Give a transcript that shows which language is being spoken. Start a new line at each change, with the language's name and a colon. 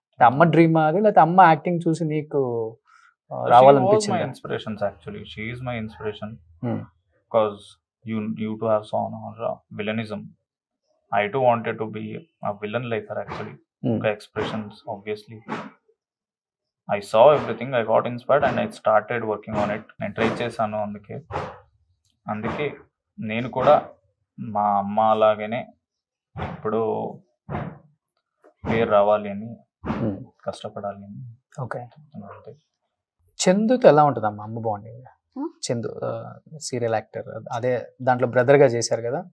Telugu: అమ్మ డ్రీమ్ అది, లేకపోతే అమ్మ యాక్టింగ్ చూసి నీకు రావాలనిపించింది?
English: She was my inspiration actually. She is my inspiration. Hmm. Because you too have saw her villainism. I too wanted to be a villain like her actually. Her expressions obviously. I saw everything. I got inspired and I started working on it.
Telugu: నేను try చేశాను. అందుకే నేను కూడా మా అమ్మ అలాగనే ఇప్పుడు పేరు రావాలి అని కష్టపడాలి అని. ఓకే. అంతే. చందుతో ఎలా ఉంటుంది అమ్మ బాండింగ్? చందు సీరియల్ యాక్టర్, అదే దాంట్లో బ్రదర్ గా చేశారు కదా.